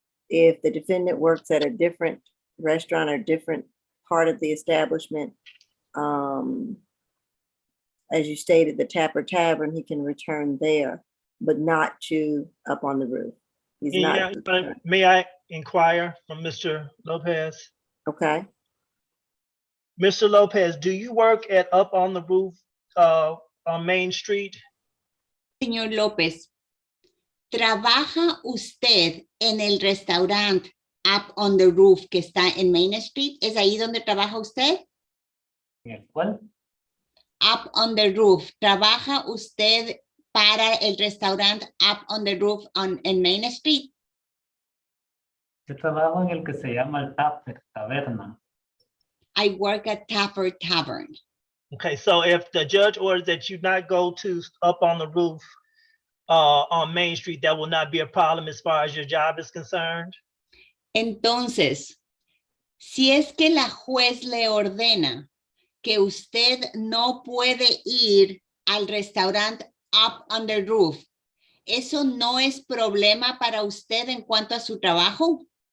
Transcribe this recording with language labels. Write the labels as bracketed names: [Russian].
[English] If the defendant works at a different restaurant or different part of the establishment, as you stated, the Tapper Tavern, he can return there, but not to Up on the Roof. He's Yeah, not. but may I inquire from Mr. Lopez? Okay. Mr. Lopez, do you work at Up on the Roof on Main Street? [Spanish] Señor López, ¿trabaja usted en el restaurante Up on the Roof que está en Main Street? ¿Es ahí donde trabaja usted? ¿Cuál? [English] Up on the Roof. [Spanish] ¿Trabaja usted para el restaurante Up on the Roof en Main Street? Yo trabajo en el que se llama el Tapper Taberna. [English] I work at Tapper Tavern. Okay, so if the judge orders that you not go to Up on the Roof on Main Street, that will not be a problem as far as your job is concerned? [Spanish] Entonces, si es que la juez le ordena que usted no puede ir al restaurante Up on the Roof, ¿eso no es problema para usted en cuanto a su trabajo?